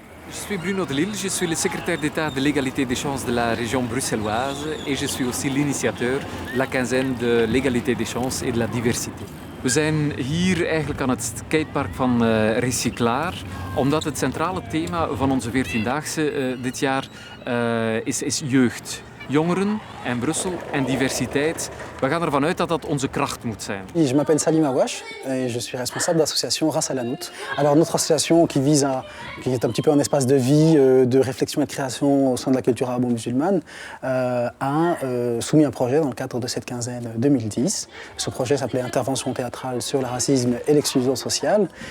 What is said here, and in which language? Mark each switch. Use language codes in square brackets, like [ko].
[fr] suis Bruno Delille, je suis le secrétaire d'État de l'égalité des chances de la région bruxelloise et je suis aussi l'initiateur de la quinzaine de l'égalité des chances et de la diversité. [nl] We zijn hier eigenlijk aan het skatepark van Recyclaar, omdat het centrale thema van onze 14-daagse dit jaar is jeugd. Jongeren en Brussel en diversiteit. We gaan ervan uit dat dat onze kracht moet zijn. [fr] Je m'appelle Salim Awash et je suis responsable de l'association Ras Al Hanout. Alors notre association qui est un petit peu un espace de vie, de réflexion et de création au sein de la culture arabo-musulmane, a soumis un projet dans le cadre de cette quinzaine 2010. Ce projet s'appelait Intervention théâtrale sur le racisme et l'exclusion sociale.